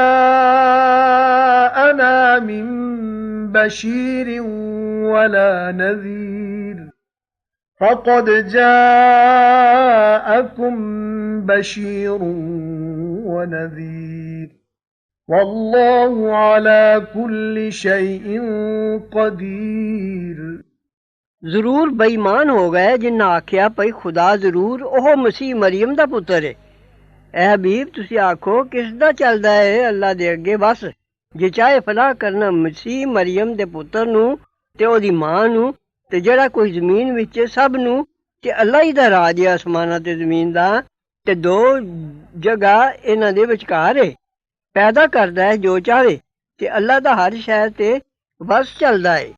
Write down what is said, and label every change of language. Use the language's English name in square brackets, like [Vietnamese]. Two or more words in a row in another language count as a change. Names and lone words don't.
[Arabic] جَاءَنَا مِن بَشِيرٍ وَلَا نَذِيرٍ فَقَدْ جَاءَكُم بَشِيرٌ وَنَذِيرٌ وَاللَّهُ عَلَى كُلِّ شَيْءٍ قَدِيرٌ [Punjabi] ਜ਼ਰੂਰ ਬੇਈਮਾਨ ਹੋ ਗਏ ਜਿਨ੍ਹਾਂ ਆਖਿਆ ਭਈ ਖੁਦਾ ਜ਼ਰੂਰ ਉਹ ਮਸੀਹ ਮਰੀਮ ਦਾ ਪੁੱਤਰ ਹੈ। ਐ ਹਬੀਬ ਤੁਸੀਂ ਆਖੋ ਕਿਸ ਦਾ ਚੱਲਦਾ ਹੈ ਅੱਲਾ ਦੇ ਅੱਗੇ ਬਸ ਜੇ ਚਾਹੇ ਫਲਾਹ ਕਰਨਾ ਮਸੀਹ ਮਰੀਮ ਦੇ ਪੁੱਤਰ ਨੂੰ ਤੇ ਉਹਦੀ ਮਾਂ ਨੂੰ ਤੇ ਜਿਹੜਾ ਕੋਈ ਜ਼ਮੀਨ ਵਿੱਚ ਸਭ ਨੂੰ ਤੇ ਅੱਲਾ ਹੀ ਦਾ ਰਾਜ ਹੈ ਅਸਮਾਨਾਂ ਤੇ ਜ਼ਮੀਨ ਦਾ ਤੇ ਦੋ ਜਗ੍ਹਾ ਇਹਨਾਂ ਦੇ ਵਿਚਕਾਰ ਹੈ ਪੈਦਾ ਕਰਦਾ ਹੈ ਜੋ ਚਾਹੇ ਤੇ ਅੱਲਾ ਦਾ ਹਰ ਸ਼ੈ ਤੇ ਬਸ ਚੱਲਦਾ ਹੈ।